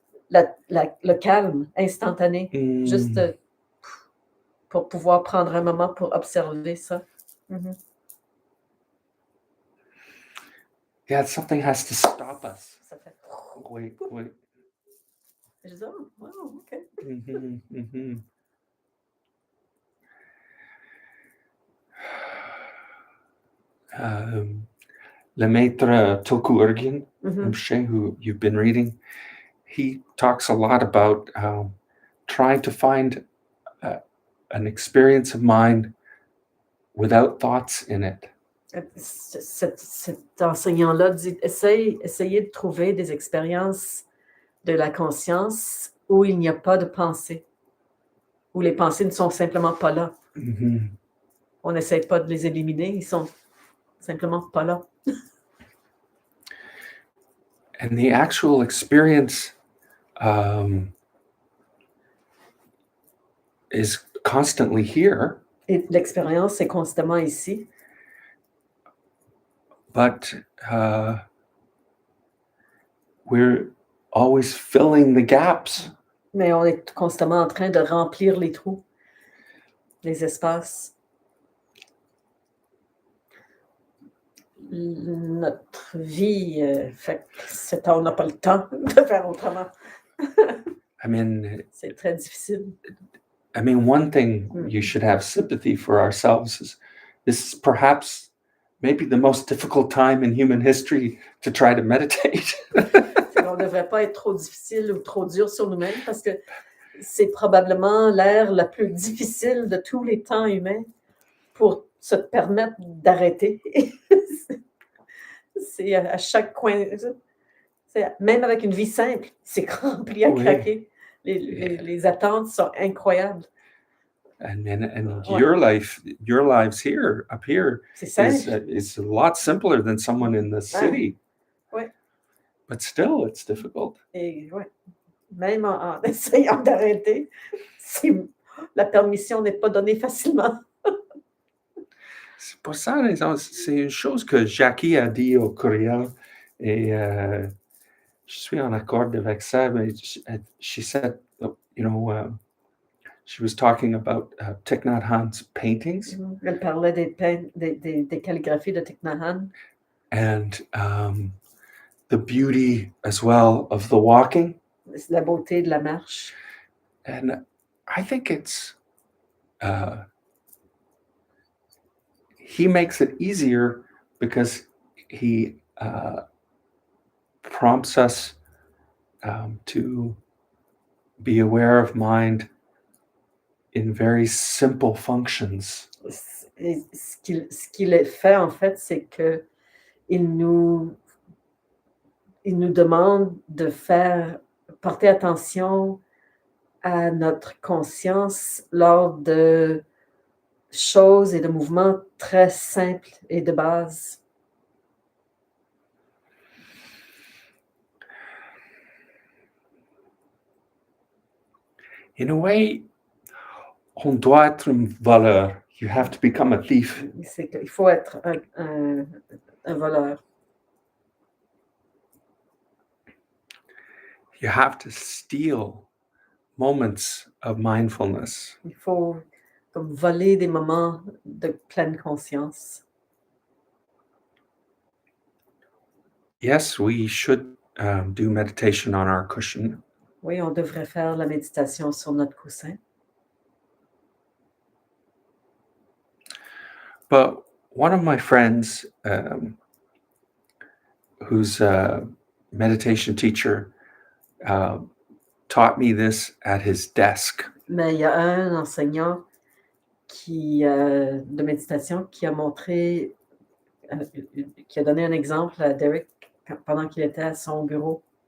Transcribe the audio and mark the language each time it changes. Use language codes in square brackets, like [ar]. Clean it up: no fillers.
[fr] le calme instantané, juste pour pouvoir prendre un moment pour observer ça. Mm-hmm. [en] Yeah, something has to stop us. [fr] Ça fait... Oui, oui. Je dis, oh, wow, OK. Mm-hmm, mm-hmm. [en] Le maître Tulku Urgyen, who you've been reading, he talks a lot about trying to find an experience of mind without thoughts in it. [fr] Cet enseignant-là dit essayez de trouver des expériences de la conscience où il n'y a pas de pensée, où les pensées ne sont simplement pas là. Mm-hmm. On n'essaie pas de les éliminer, ils sont simplement pas là. [en] And the actual experience is constantly here. [fr] Et l'expérience est constamment ici. [en] But we're always filling the gaps. [fr] Mais on est constamment en train de remplir les trous, les espaces. Notre vie fait que on n'a pas le temps de faire autrement. [en] I mean, [fr] c'est très difficile. [en] I mean, one thing you should have sympathy for ourselves is this is perhaps maybe the most difficult time in human history to try to meditate. [fr] On ne devrait pas être trop difficile ou trop dur sur nous-mêmes parce que c'est probablement l'ère la plus difficile de tous les temps humains pour se permettre d'arrêter. C'est à chaque coin. Même avec une vie simple, c'est rempli à craquer. Les attentes sont incroyables. [en] And your lives here, up here, is a lot simpler than someone in the city. [fr] Ouais. [en] But still, it's difficult. [fr] Et ouais. Même en essayant d'arrêter, la permission n'est pas donnée facilement. C'est pour ça, c'est une chose que Jackie a dit au courriel et je suis en accord avec ça, mais [en] she said, she was talking about Thich Nhat Hanh's paintings. [fr] Elle parlait des calligraphies de Thich Nhat Hanh. [en] And the beauty as well of the walking. [fr] La beauté de la marche. [en] And I think it's he makes it easier because he prompts us to be aware of mind in very simple functions. [fr] Et ce qu'il fait, en fait, c'est qu'il nous, il nous demande de porter attention à notre conscience lors de choses et de mouvements très simples et de base. [en] In a way, [fr] on doit être un voleur. [en] You have to become a thief. [fr] C'est qu'il faut être un voleur. [en] You have to steal moments of mindfulness. [fr] Il faut comme voler des moments de pleine conscience. [en] Yes, we should do meditation on our cushion. [fr] Oui, on devrait faire la méditation sur notre coussin. [en] But one of my friends, who's a meditation teacher, taught me this at his desk. [fr] Mais il y a un enseignant de méditation qui a montré, qui a donné un exemple à Derek pendant qu'il était à son bureau.